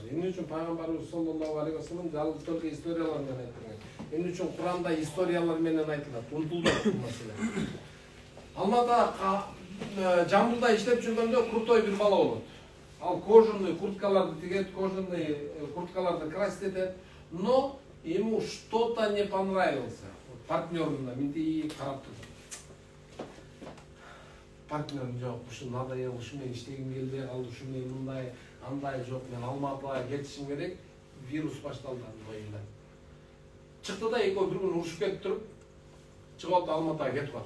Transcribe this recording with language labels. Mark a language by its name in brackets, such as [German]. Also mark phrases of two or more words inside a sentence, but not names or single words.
[Kyrgyz] Эмне үчүн пайгамбарыбыз [Arabic] صلى الله عليه وسلم [Kyrgyz] жалгыз только историялар менен айтылган. Эмне үчүн Куранда историялар менен айтылат. Унутулбайт бул маселе. Алматыда Жамбылда иштеп жүргөндө крутой бир бала болот. Ал кожаный курткаларды тигет, кожаный курткаларды красит этет, [Russian] но ему что-то не понравилось. [Kyrgyz] Партнерына минти карап турду. Партнерым жок, ушу надоел, ушу мен иштегим келбей калды, ушу мен мындай, андай жок, мен Алматыга кетишим керек, вирус башталды боюнда. Чыкты да экөө бир күн урушуп кетип туруп, чыгып алып Алматыга кетип калды.